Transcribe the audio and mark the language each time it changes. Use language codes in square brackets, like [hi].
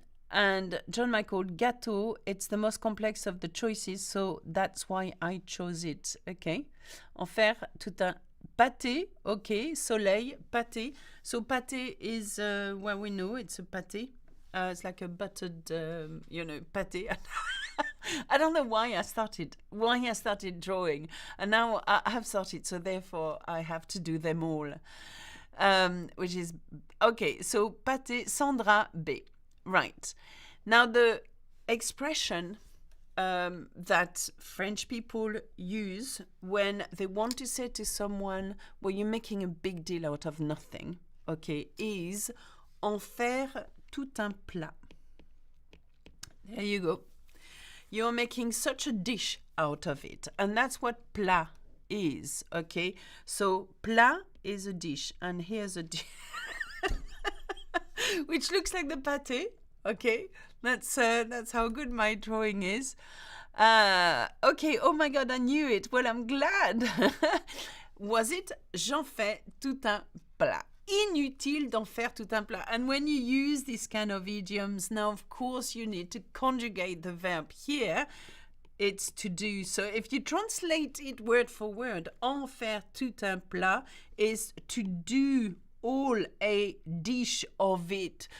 [en] And John Michael, gâteau, it's the most complex of the choices, so that's why I chose it. Okay. [fr] En faire tout un pâté, okay. [en] Soleil, pâté. So pâté is, well, we know it's a pâté. It's like a buttered, pâté. I don't know why I started drawing. And now I have started, so therefore I have to do them all. Which is, okay, so pâté, Sandra B. Right. Now, the expression that French people use when they want to say to someone, well, you're making a big deal out of nothing, okay, is [fr] en faire tout un plat. [en] There you go. You're making such a dish out of it. And that's what plat is, okay? So, plat is a dish. And here's a dish. Which looks like the pâté, okay? That's how good my drawing is. Okay, oh my God, I knew it. Well, I'm glad. [fr] Was it j'en fais tout un plat? Inutile d'en faire tout un plat. [en] And when you use this kind of idioms, now, of course, you need to conjugate the verb here. It's to do. So if you translate it word for word, [fr] en faire tout un plat [en] is to do all a dish of it.